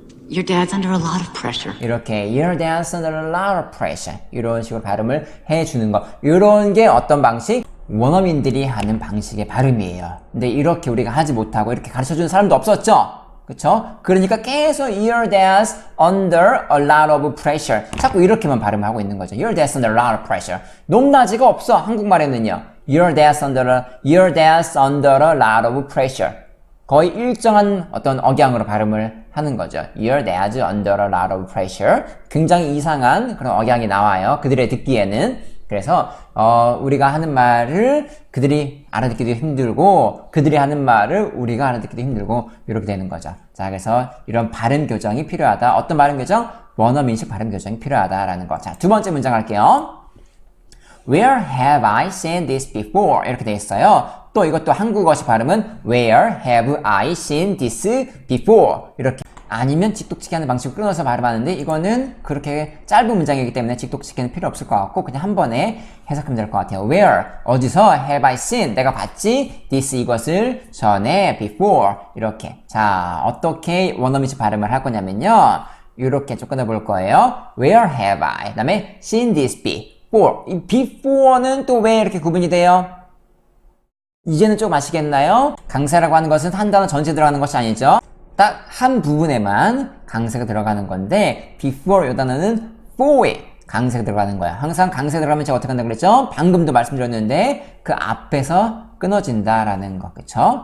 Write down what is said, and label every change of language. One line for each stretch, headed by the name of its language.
English: Your dad's under a lot of pressure.
Korean: 이렇게
English: your dad's under a lot of pressure.
Korean: 이런 식으로 발음을 해주는 거. 이런 게 어떤 방식? 원어민들이 하는 방식의 발음이에요. 근데 이렇게 우리가 하지 못하고 이렇게 가르쳐주는 사람도 없었죠? 그쵸? 그러니까 계속
English: your dad's under a lot of pressure.
Korean: 자꾸 이렇게만 발음하고 있는 거죠.
English: Your dad's under a lot of pressure.
Korean: 높낮이가 없어. 한국말에는요.
English: Your dad's under a lot of pressure.
Korean: 거의 일정한 어떤 억양으로 발음을 하는 거죠.
English: Your dad's under a lot of pressure.
Korean: 굉장히 이상한 그런 억양이 나와요. 그들의 듣기에는. 그래서 우리가 하는 말을 그들이 알아듣기도 힘들고 그들이 하는 말을 우리가 알아듣기도 힘들고 이렇게 되는 거죠. 자, 그래서 이런 발음 교정이 필요하다. 어떤 발음 교정? 원어민식 발음 교정이 필요하다라는 거. 자, 두 번째 문장 할게요.
English: Where have I seen this before?
Korean: 이렇게 돼 있어요. 또 이것도 한국어식 발음은
English: Where have I seen this before?
Korean: 이렇게. 아니면 직독치기 하는 방식으로 끊어서 발음하는데 이거는 그렇게 짧은 문장이기 때문에 직독치기는 필요 없을 것 같고 그냥 한 번에 해석하면 될 것 같아요.
English: Where,
Korean: 어디서
English: have I seen,
Korean: 내가 봤지? This, 이것을 전에, before, 이렇게. 자, 어떻게 원어민식 발음을 할 거냐면요. 이렇게 좀 끊어볼 거예요.
English: Where have I,
Korean: 그 다음에
English: seen this before.
Korean: 이 before는 또 왜 이렇게 구분이 돼요? 이제는 좀 아시겠나요? 강세라고 하는 것은 한 단어 전체 들어가는 것이 아니죠. 딱 한 부분에만 강세가 들어가는 건데 before 이 단어는 for에 강세가 들어가는 거야. 항상 강세 들어가면 제가 어떻게 한다고 그랬죠? 방금도 말씀드렸는데 그 앞에서 끊어진다라는 거. 그쵸?